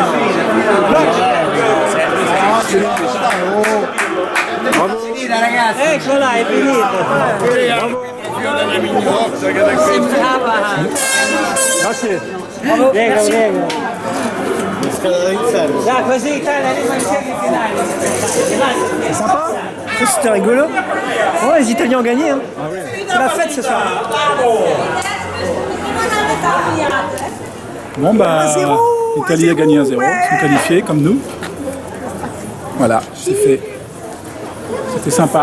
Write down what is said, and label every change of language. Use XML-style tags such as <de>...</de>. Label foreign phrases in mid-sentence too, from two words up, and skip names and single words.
<it>Finita ragazzi. Eccola, è finita. Sembrava. Grazie. Prego, prego. Là, così Italia arriva in semifinale.</it> <fr>C'est sympa. Ça c'était rigolo. Ouais, les Italiens ont gagné. Hein. C'est la fête ce soir. Bon bah, l'Italie a gagné 1-0, ils sont qualifiés comme nous. Voilà, c'est fait. C'était sympa.</fr>